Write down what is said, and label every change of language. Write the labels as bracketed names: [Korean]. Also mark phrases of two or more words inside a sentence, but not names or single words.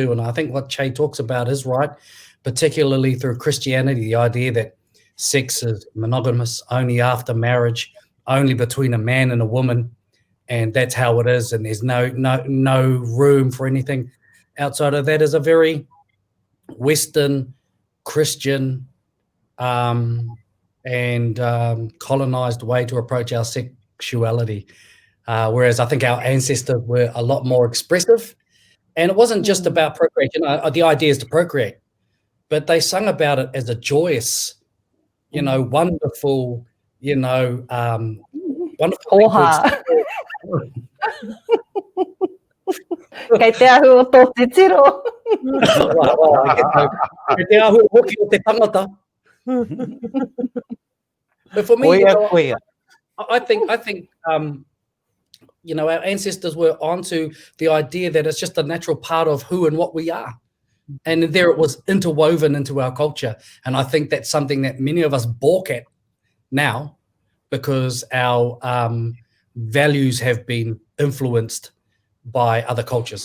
[English] and I think what Che talks about is right, particularly through Christianity, the idea that sex is monogamous, only after marriage, only between a man and a woman, and that's how it is, and there's no room for anything outside of that is a very Western, Christian, and colonized way to approach our sexuality. Whereas I think our ancestors were a lot more expressive. And it wasn't just about procreation. The idea is to procreate. But they sung about it as a joyous, wonderful, wonderful. [Māori] Kei te ahu o tō te tiro. Kei te ahu hoki o te tangata. [English] But for me, I think our ancestors were onto the idea that it's just a natural part of who and what we are. And there it was interwoven into our culture. And I think that's something that many of us balk at now because our values have been influenced by other cultures.